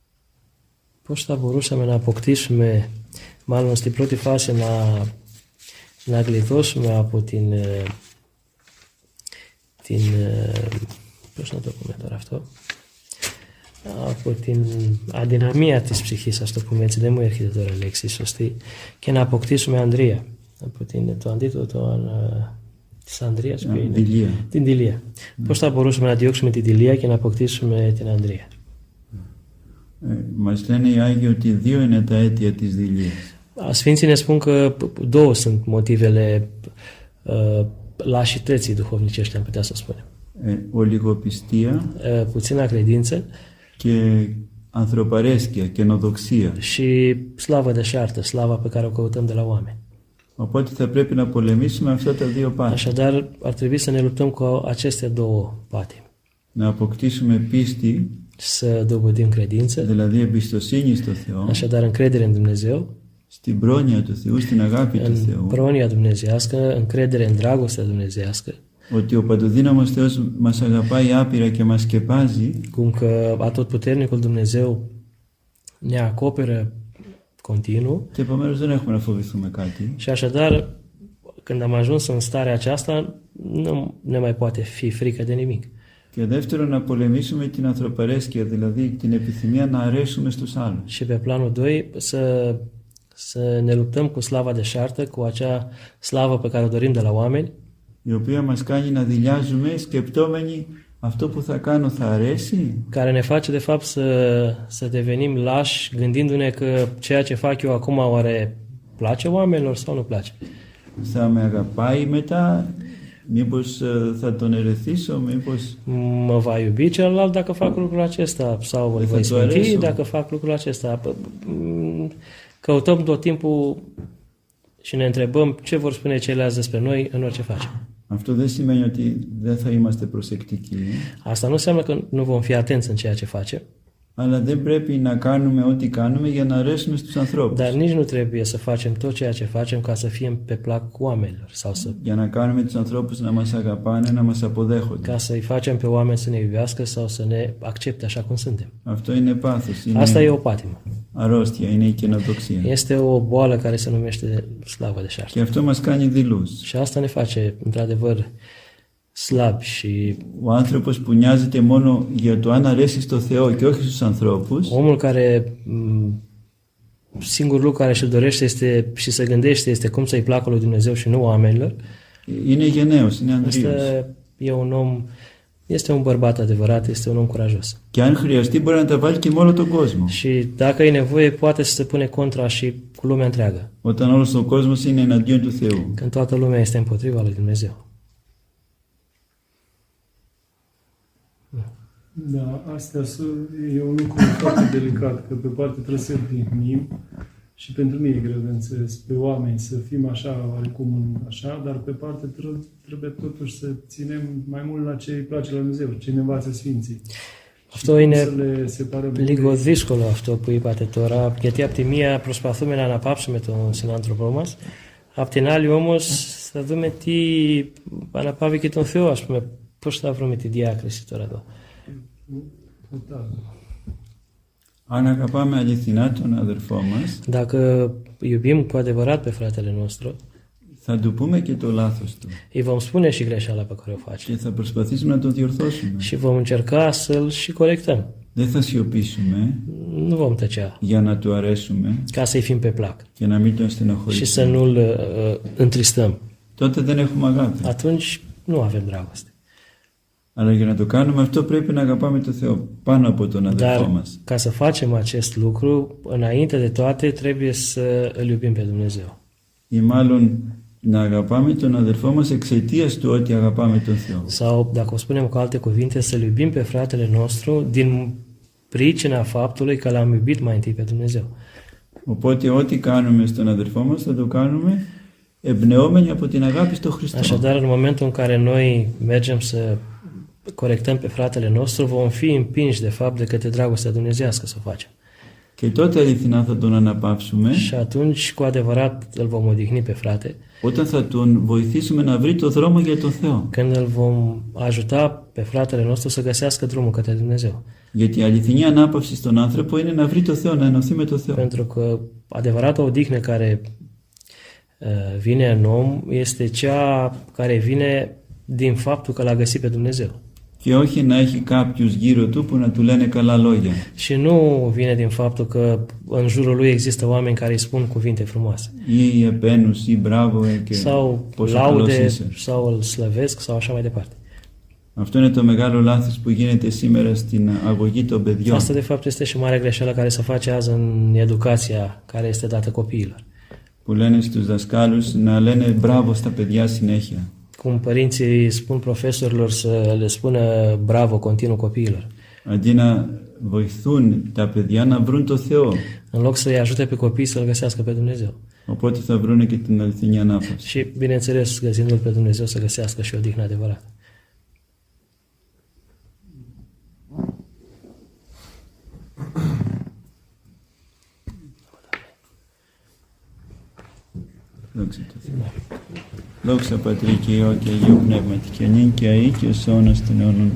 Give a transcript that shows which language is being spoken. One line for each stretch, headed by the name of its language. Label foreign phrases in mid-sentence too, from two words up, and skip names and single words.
Greek: Πώς θα μπορούσαμε να αποκτήσουμε, μάλλον στην πρώτη φάση να γλιτώσουμε από πώς να το πούμε τώρα αυτό, από την αδυναμία της ψυχής, ας το πούμε έτσι, δεν μου έρχεται τώρα λέξη σωστή, και να αποκτήσουμε ανδρεία. Από το αντίθετο της ανδρείας, ποιο είναι? Δειλία. Την δειλία. Πώς θα μπορούσαμε να διώξουμε την δειλία και να αποκτήσουμε την ανδρεία? Μας λένε οι Άγιοι ότι 2 είναι τα αίτια της δειλίας.
Romanian: Sfinții ne spun că 2 sunt motivele lașității duhovnicești, am putea să spunem.
Greek: Ολιγοπιστία
Romanian: Puțina credință
Greek: και ανθρωπαρέσκεια, καινοδοξία.
Romanian: și slavă deșartă, slava pe care o căutăm de la oameni.
Greek: Οπότε θα πρέπει να πολεμήσουμε αυτά τα 2 πάθη.
Romanian: Așadar, ar trebui să ne luptăm cu aceste 2 patimi.
Greek: Να αποκτήσουμε πίστη,
Romanian: Să dobândim credință,
Greek: δηλαδή εμπιστοσύνη στο Θεό,
Romanian: așadar încredere în Dumnezeu,
Greek: στην πρόνοια του Θεού, στην αγάπη του
Romanian: în
Greek: Θεού,
Romanian: pronia dumnezeiască, încredere în dragostea dumnezeiască,
Greek: ότι ο παντοδύναμος Θεός μας αγαπάει άπειρα και μας σκεπάζει,
Romanian: cum că atotputernicul Dumnezeu ne acoperă continuu
Greek: και επομένως δεν έχουμε να φοβηθούμε κάτι.
Romanian: și așadar, când am ajuns în starea aceasta, nu ne mai poate fi frică de nimic.
Greek: Και δεύτερον, να πολεμήσουμε την ανθρωπαρέσκεια, δηλαδή την επιθυμία να αρέσουμε στους άλλους.
Romanian: Și pe planul 2, să ne luptăm cu slava deșartă, cu acea slavă pe care o dorim de la oameni,
Greek: Η οποία μας κάνει να δειλιάζουμε σκεπτόμενοι αυτό που θα κάνω θα αρέσει.
Romanian: care ne face de fapt să devenim lași, gândindu-ne că ceea ce fac eu acum oare place oamenilor sau nu place.
Greek: Θα με αγαπάει μετά, μήπως θα τον ερεθίσω, μήπως...
Romanian: Mă va iubi celălalt dacă fac lucrul acesta sau îl voi sminti dacă fac lucrul acesta. Căutăm tot timpul și ne întrebăm ce vor spune ceilalți despre noi în orice facem.
Greek: Αυτό δεν σημαίνει ότι δεν θα είμαστε προσεκτικοί,
Romanian: Asta nu înseamnă că nu vom fi atenți în ceea ce facem,
Greek: αλλά δεν πρέπει να κάνουμε ό,τι κάνουμε για να αρέσουμε στους ανθρώπους.
Romanian: dar nici nu trebuie să facem tot ceea ce facem ca să fim pe plac oamenilor sau
Greek: Για να κάνουμε τους ανθρώπους να μας αγαπάνε, να μας αποδέχονται.
Romanian: ca să-i facem pe oameni să ne iubească sau să ne accepte așa cum suntem.
Greek: Αυτό είναι πάθος,
Romanian: Asta e
Greek: είναι
Romanian: o patimă.
Greek: αρρώστια, είναι η καινοδοξία.
Romanian: Este o boală care se numește slavă deșartă.
Greek: Και αυτό μας κάνει δειλούς.
Romanian: Și asta ne face, într-adevăr, slabi și
Greek: Ο άνθρωπος που νοιάζεται μόνο για το αν αρέσει στο Θεό και όχι στους ανθρώπους,
Romanian: omul care singurul lucru care și-l dorește este, și se gândește este cum să-i placă lui Dumnezeu și nu oamenilor,
Greek: είναι γενναίος, είναι ανδρείος.
Romanian: ăsta e un om, este un bărbat adevărat, este un om curajos.
Greek: Και αν χρειαστεί μπορεί να τα βάλει και με όλο τον κόσμο.
Romanian: Și dacă e nevoie, poate să se pune contra și cu lumea întreagă,
Greek: Όταν όλος ο κόσμος είναι εναντίον του Θεού.
Romanian: când toată lumea este împotriva lui Dumnezeu. Da, astea e un lucru foarte delicat, că pe parte trebuie să odihnim și pentru mine e greu de înțeles pe oameni să fim așa, oarecum așa, dar pe parte trebuie totuși să ținem mai mult la ce îi place la Dumnezeu, ce ne învață Sfinții.
Greek: Αυτό είναι
Romanian: Să le separăm.
Greek: λίγο δύσκολο αυτό που είπατε τώρα, γιατί από τη μία προσπαθούμε να αναπαύσουμε τον συνάνθρωπό μας, απ' την άλλη όμως θα δούμε τι αναπαύει και τον Θεό, ας πούμε, πώς θα βρούμε τη διάκριση τώρα εδώ.
Romanian: Total.
Greek: Αν αγαπάμε αληθινά τον αδερφό μας,
Romanian: Dacă iubim cu adevărat pe fratele nostru,
Greek: θα του πούμε και το λάθος του.
Romanian: îi vom spune și greșeala pe care o face
Greek: Και θα προσπαθήσουμε να τον διορθώσουμε.
Romanian: și vom încerca să-l și corectăm.
Greek: Δεν θα σιωπήσουμε
Romanian: Nu vom tăcea
Greek: για να του αρέσουμε
Romanian: ca să-i fim pe plac
Greek: και να μην τον
Romanian: și să
Greek: στενοχωρήσουμε.
Romanian: nu-l întristăm.
Greek: Τότε δεν έχουμε αγάπη.
Romanian: Atunci nu avem dragoste.
Greek: Αλλά για να το κάνουμε αυτό πρέπει να αγαπάμε τον Θεό πάνω από τον αδερφό
Romanian: Dar
Greek: μας.
Romanian: ca să facem acest lucru, înainte de toate trebuie să îl iubim pe Dumnezeu.
Greek: Ή μάλλον να αγαπάμε τον αδερφό μας εξαιτίας του ότι αγαπάμε τον Θεό.
Romanian: Sau, dacă o spunem cu alte cuvinte, să-l iubim pe fratele nostru din pricina faptului că l-am iubit mai întâi pe Dumnezeu.
Greek: Οπότε ό,τι κάνουμε στον αδερφό μας θα το κάνουμε εμπνεόμενοι από την αγάπη στο Χριστό.
Romanian: Așadar, în momentul în care noi mergem să corectăm pe fratele nostru, vom fi împinși de fapt de către dragostea dumnezeiască să o facem.
Greek: Και τότε αληθινά θα τον αναπαύσουμε
Romanian: Și atunci, cu adevărat, îl vom odihni pe frate,
Greek: όταν θα τον βοηθήσουμε να βρει το δρόμο για τον Θεό.
Romanian: când îl vom ajuta pe fratele nostru să găsească drumul către Dumnezeu.
Greek: Γιατί η αληθινή ανάπαυση στον άνθρωπο είναι να βρει το Θεό, να ενωθεί με το Θεό.
Romanian: Pentru că adevărata odihnă care vine în om este cea care vine din faptul că l-a găsit pe Dumnezeu.
Greek: Και όχι να έχει κάποιους γύρω του που να του λένε καλά λόγια.
Romanian: Și nu vine din faptul că în jurul lui există oameni care îi spun cuvinte frumoase.
Greek: Ή επένους ή μπράβο και
Romanian: Sau
Greek: πόσο καλός
Romanian: laude,
Greek: είσαι.
Romanian: sau îl slăvesc, sau așa mai departe.
Greek: Αυτό είναι το μεγάλο λάθος που γίνεται σήμερα στην αγωγή των παιδιών.
Romanian: Asta de fapt este și mare greșeală care se face azi în educația care este dată copiilor.
Greek: Που λένε στους δασκάλους να λένε μπράβο στα παιδιά συνέχεια.
Romanian: Cum părinții spun profesorilor să le spună bravo continuu copiilor.
Greek: Αντί να βοηθούν τα παιδιά να βρουν το Θεό.
Romanian: În loc să-i ajute pe copii să-L găsească pe Dumnezeu.
Greek: Οπότε θα βρούνε και την αληθινή ανάπαυση.
Romanian: Și, bineînțeles, găsindu-L pe Dumnezeu să găsească și o odihnă adevărată.
Greek: Δόξα τω Θεώ. Δόξα Πατρί και Υιό και Αγίου Πνεύματι και νυν και αεί και ως αιώνας των αιώνων.